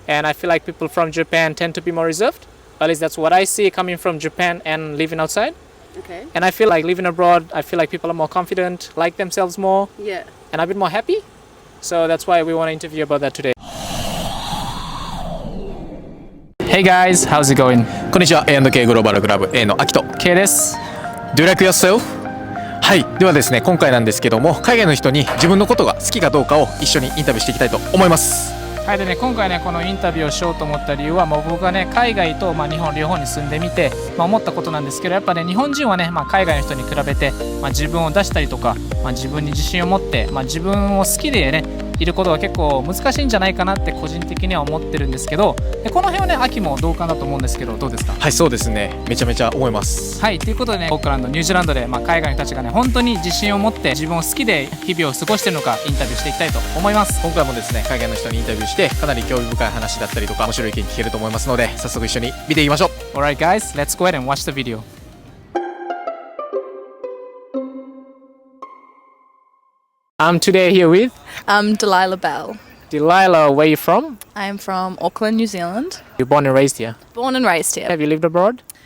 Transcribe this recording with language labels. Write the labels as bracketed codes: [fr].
[en] And I feel like people from Japan tend to be more reserved. At least that's what I see coming from Japan and living outside. Okay. And I feel like living abroad, I feel like people are more confident, like themselves more, Yeah. and a bit more happy. So that's why we want to interview about that today. Hey guys, how's it going? [ja] こんにちは、A&K グローバルクラブ A のアキト K です。 [en] Do you like yourself? [ja] はい、ではですね、今回なんですけども、海外の人に自分のことが好きかどうかを一緒にインタビューしていきたいと思います。はい、でね、今回ねこのインタビューをしようと思った理由は、僕がね海外と、日本両方に住んでみて、思ったことなんですけど、やっぱね日本人はね、海外の人に比べて、自分を出したりとか、自分に自信を持って、自分を好きでねいることが結構難しいんじゃないかなって個人的には思ってるんですけど、でこの辺はね秋も同感だと思うんですけど、どうですか？はい、そうですね、めちゃめちゃ思います。はい、ということでね、オークランドニュージーランドで、海外の人たちがね本当に自信を持って自分を好きで日々を過ごしているのかインタビューしていきたいと思います。今回もですね、海外の人にインタビューしてかなり興味深い話だったりとか面白い意見聞けると思いますので、早速一緒に見ていきましょう。 [en] Alright guys, let's go ahead and watch the video. I'm today here with I'm Delilah Bell. Delilah. Where are you from? I am from Auckland, New Zealand. You're born and raised here. Born and raised here. Have you lived abroad?